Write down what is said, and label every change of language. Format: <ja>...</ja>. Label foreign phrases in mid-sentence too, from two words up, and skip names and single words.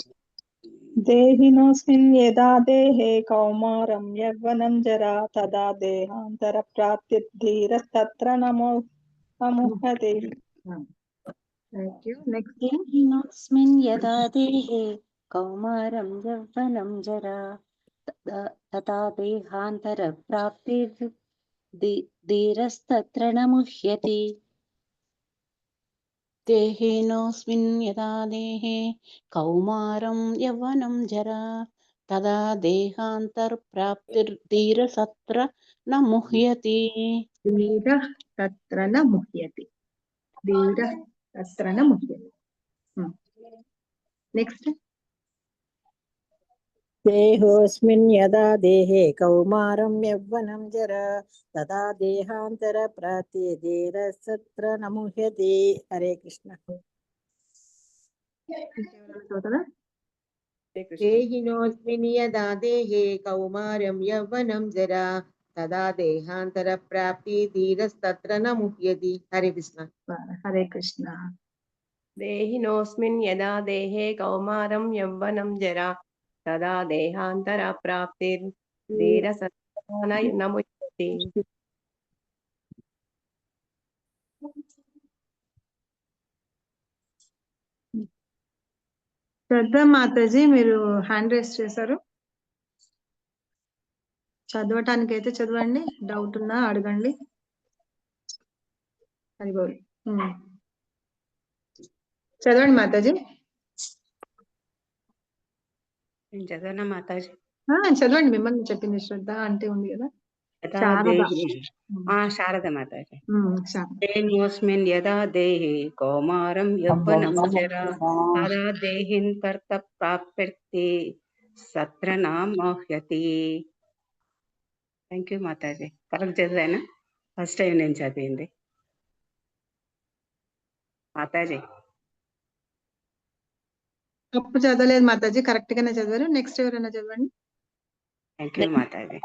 <sa>దేహినోస్మిన్ యదా దేహే కౌమారం యవ్వనం జరా తదా దేహాంతర ప్రాప్తిర్ధీరస్తత్ర న ముహ్యతి. దేహినోస్మిన్ యదా దేహే కౌమారం యవ్వనం జరా తథా దేహాంతర ప్రాప్తిర్ధీరస్తత్ర धीरस्तत्र न मुह्यति देहिनोऽस्मिन् यदा देहे कौमारं यौवनं जरा तदा देहान्तरप्राप्तिर्धीरसत्र न मुह्यति ధీర తత్ర న ముహ్యతి. ధీర తత్ర న ముహ్యతి.</sa> <te>నెక్స్ట్.</te> <sa>देहोऽस्मिन् यदा देहे कौमारं यौवनं जरा तदा देहान्तरप्राप्तिर्धीरस्तत्र न मुह्यति. हरे कृष्ण.</sa> <te>చదువుతారా?</te> <sa>देहिनोऽस्मिन् यदा देहे कौमारं यौवनं जरा तदा देहान्तरप्राप्तिर्धीरस्तत्र न मुह्यति. हरे कृष्ण. హరే కృష్ణ. देहिनोऽस्मिन् यदा देहे कौमारं यौवनं जरा तदा देहान्तरप्राप्तिर्धीरसत्तरः न मुह्यति.</sa> <te>శ్రద్ధ మాతాజీ మీరు</te> <en>hand raise</en> <te>చేశారు. చదవటానికి అయితే చదవండి, డౌట్ ఉన్నా అడగండి. అది బోల్ చదవండి మాతాజీ. చదవనా మాతాజీ? చదవండి, మిమ్మల్ని చెప్పింది శ్రద్ధ అంటే ఉంది కదా. శారద మాతాజీ. శారద.</te> <sa>देहिनोऽस्मिन् यदा देहे कौमारं यौवनं जरा तदा देहिन्तरप्राप्तिर्धीरस्तत्र न मुह्यति.</sa> <en>thank you</en> <te>మాతాజీ. కరెక్ట్ చదివానా?</te> <en>first time</en> <te>నేను చదివింది మాతాజీ. తప్పు చదవలేదు మాతాజీ, కరెక్ట్ గానే చదివారు. నెక్స్ట్ ఎవరైనా చదవండి.</te> <en>thank you Mataji.</en>